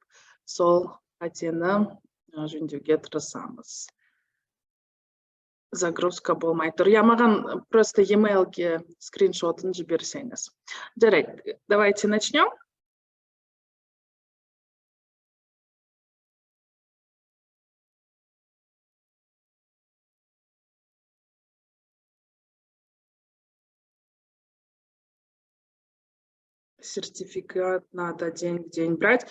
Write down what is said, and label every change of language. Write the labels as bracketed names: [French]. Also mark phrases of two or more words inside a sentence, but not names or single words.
[Kazakh] Сол қатені жөндеуге тырысамыз. Загрузка болмай тұр. Я маған просто e-mail'ге скриншотын жіберсеңіз. Жарайды, [Russian] давайте начнем. Сертификат надо день в день брать.